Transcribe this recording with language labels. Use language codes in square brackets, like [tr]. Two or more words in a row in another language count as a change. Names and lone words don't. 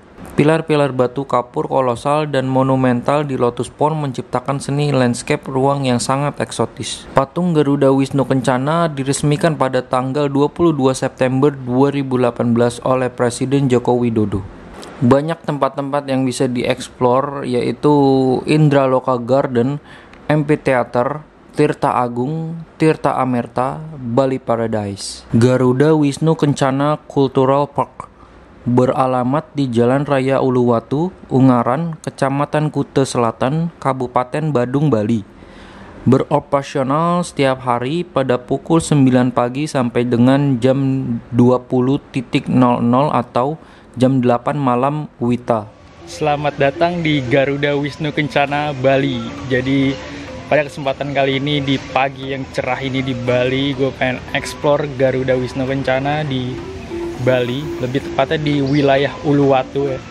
[id] Pilar-pilar batu kapur kolosal dan monumental di Lotus Pond menciptakan seni landscape ruang yang sangat eksotis. Patung Garuda Wisnu Kencana diresmikan pada tanggal 22 September 2018 oleh Presiden Joko Widodo. Banyak tempat-tempat yang bisa dieksplor yaitu Indraloka Garden, Amphitheater, Tirta Agung, Tirta Amerta, Bali Paradise. Garuda Wisnu Kencana Cultural Park beralamat di Jalan Raya Uluwatu, Ungaran, Kecamatan Kute Selatan, Kabupaten Badung, Bali. Beroperasional setiap hari pada pukul 9 pagi sampai dengan jam 20.00 atau jam 8 malam WITA. Selamat datang di Garuda Wisnu Kencana, Bali. Jadi pada kesempatan kali ini di pagi yang cerah ini di Bali, gue pengen explore Garuda Wisnu Kencana di Bali, lebih tepatnya di wilayah Uluwatu ya.